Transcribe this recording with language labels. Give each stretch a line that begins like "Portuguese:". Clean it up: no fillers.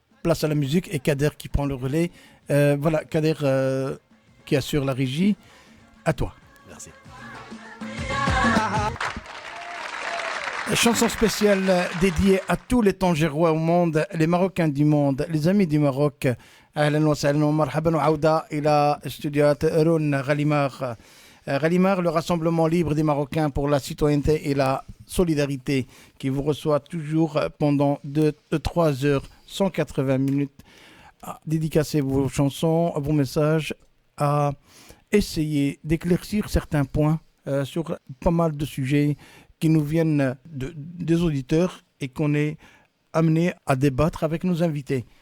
French: Place à la musique et Kader qui prend le relais. Voilà, Kader qui assure la régie. À toi. Merci. Chanson spéciale dédiée à tous les Tangérois au monde, les Marocains du monde, les amis du Maroc.
Arabic: أهلا وسهلا ومرحبا وعودة إلى استوديوهات رون غاليمار.
French: Gallimard, le Rassemblement libre des Marocains pour la citoyenneté et la solidarité, qui vous reçoit toujours pendant 3 heures, 180 minutes, à dédicacer vos chansons, vos messages, à essayer d'éclaircir certains points sur pas mal de sujets qui nous viennent des auditeurs et qu'on est amené à débattre avec nos invités.